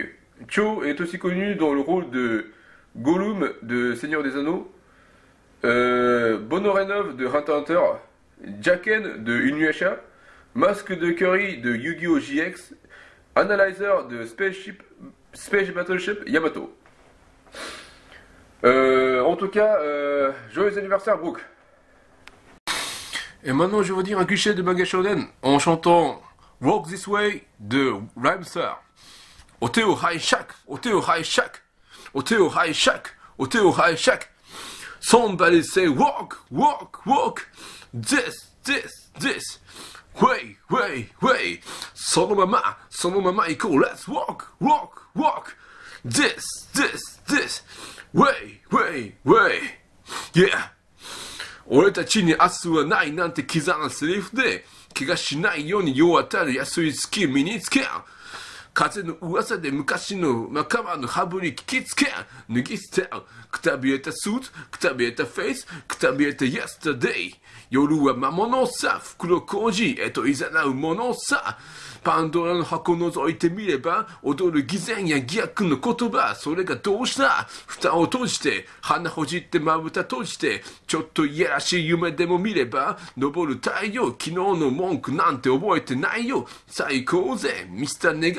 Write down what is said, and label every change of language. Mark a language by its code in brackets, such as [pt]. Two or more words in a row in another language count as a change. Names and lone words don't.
[fr] Cho est aussi connu dans le rôle de Gollum de Seigneur des Anneaux, Bonorenov de Hunter x Hunter, Jaken de Inuyasha, Masque de Curry de Yu-Gi-Oh! GX, Analyzer de Space Battleship Yamato. En tout cas, joyeux anniversaire, Brooke. Et maintenant, je vais vous dire un cliché de manga shonen en chantant Walk This Way de Rhymestar. Oteo Hai Shak, Oteo Hai Shak, Oteo Hai Shak, Oteo Hai Shak. [en] Somebody say walk, walk, walk. This. Way. [ja] そのまま, [en] equal, let's walk, walk, walk. This. Way. Yeah. [ja] 俺たちに明日はないなんて刻んだセリフで怪我しないように世渡る安いスキル身につけ風の噂で昔の仲間のハブに聞きつけ脱ぎ捨てくたびれたスーツくたびれたフェイスくたびれた yesterday 夜は魔物さ袋小路へと誘うものさパンドラの箱覗いてみれば踊る偽善や偽悪の言葉それがどうした蓋を閉じて鼻ほじってまぶた閉じてちょっといやらしい夢でも見れば昇る太陽昨日の文句なんて覚えてないよ最高ぜミスターネガティ